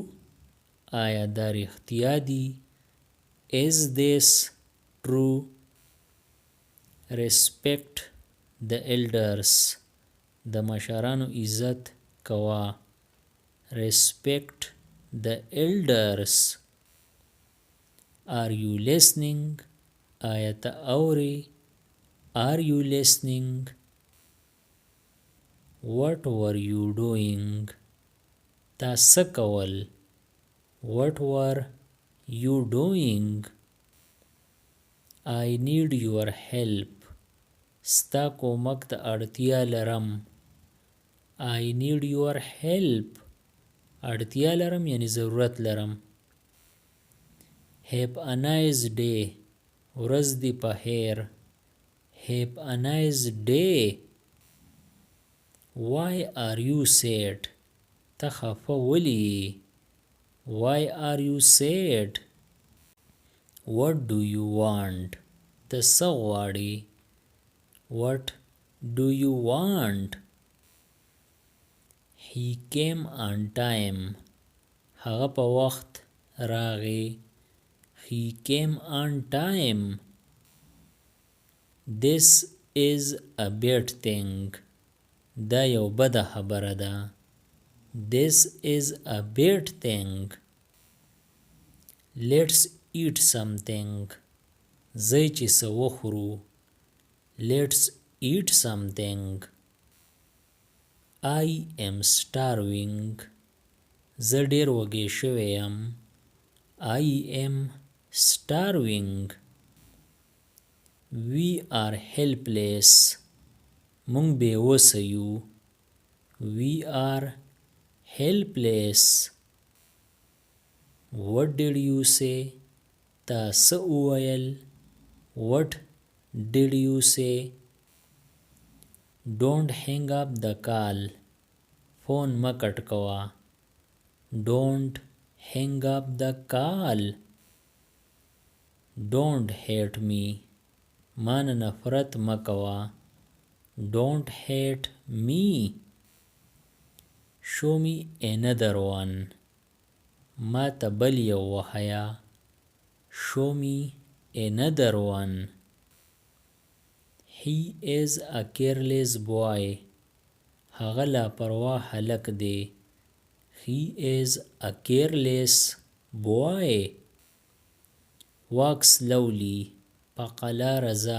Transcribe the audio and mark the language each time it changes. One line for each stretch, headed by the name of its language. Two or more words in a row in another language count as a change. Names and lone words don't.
Pashto: آیا دا رښتیا دي؟
English: Is this true? Respect the elders.
Pashto: د مشرانو عزت کوه.
English: Respect the elders. Are you listening?
Pashto: آیا ته اورې؟
English: Are you listening? What were you doing?
Pashto: تا څه کول؟
English: What were you doing? I need your help.
Pashto: ستا کومک ته اړتیا لرم.
English: I need your help.
Pashto: اړتیا لرم یعنی ضرورت لرم.
English: Have a nice day.
Pashto: ورځ دې په خیر.
English: Have a nice day. Why are you sad?
Pashto: ته خفه ولې؟
English: Why are you sad? What do you want?
Pashto: ته څه غواړې؟
English: What do you want? He came on time.
Pashto: هغه په وخت راغی.
English: He came on time. This is a bad thing.
Pashto: دا یو بده خبره ده.
English: This is a bad thing. Let's eat something.
Pashto: ځای چې څه وخورو.
English: Let's eat something. I am starving.
Pashto: زه ډیر وږی شوی یم.
English: I am starving. We are helpless.
Pashto: مونږ بې وسه یو.
English: We are helpless. What did you say?
Pashto: تا څه وویل؟
English: What did you say? Don't hang up the call.
Pashto: فون مه کټ کوه.
English: Don't hang up the call. Don't hate me.
Pashto: ما نه نفرت مه کوه.
English: Don't hate me. Show me another one.
Pashto: ما ته بل یو وښیه.
English: Show me another one. He is a careless boy.
Pashto: هغه لاپروا هلک دی.
English: He is a careless boy. Walk slowly.
Pashto: په قلاره ځه.